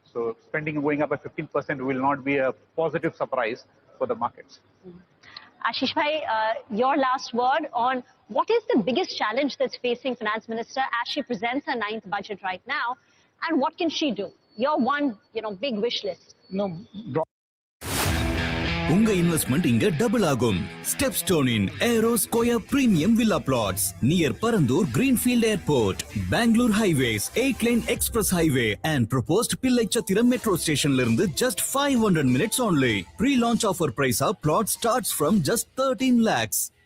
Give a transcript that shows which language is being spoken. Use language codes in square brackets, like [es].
[en] So spending going up by 15% will not be a positive surprise for the markets. Ashish bhai, your last word on what is the biggest challenge that's facing Finance Minister as she presents her 9th budget right now, and what can she do? Your one, big wish list. No. [ta] உங்க investment இங்க double ஆகும். ஸ்டெப்ஸ்டோன் இன் aero square premium villa plots near Parandur Greenfield airport, Bangalore highways, [en] 8-lane [ta] express highway [en] and proposed [ta] பிள்ளைச்சத்திரம் metro ஸ்டேஷன்ல இருந்து [en] just 500 minutes only. Pre-launch offer price of plot starts from just 13 lakhs.